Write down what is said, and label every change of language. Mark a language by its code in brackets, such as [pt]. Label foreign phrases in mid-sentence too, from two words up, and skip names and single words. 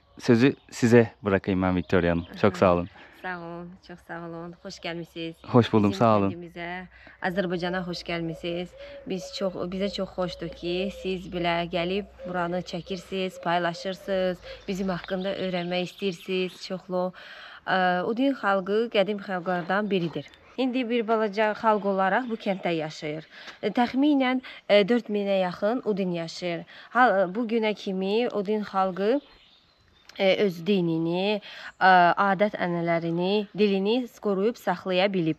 [tr] Sözü size bırakayım ben Victoria Hanım. Çok sağ olun. Sağ olun, çok sağ olun. Hoş gelmişsiniz. Hoş buldum, Bizim sağ olun. Kendimize, Azərbaycana hoş gelmişsiniz. Bize çok hoşdur ki siz bile gelip buranı çekirsiniz, paylaşırsınız. Bizim hakkında öğrenmek istirsiniz çoxlu. [az] Udin xalqı qədim xalqlardan biridir. İndi bir balaca xalq olaraq bu kənddə yaşayır. Təxminən 4000-ə yaxın Udin yaşayır. Bu günə kimi Udin xalqı öz dinini, adət-ənənələrini, dilini qoruyub saxlaya bilib.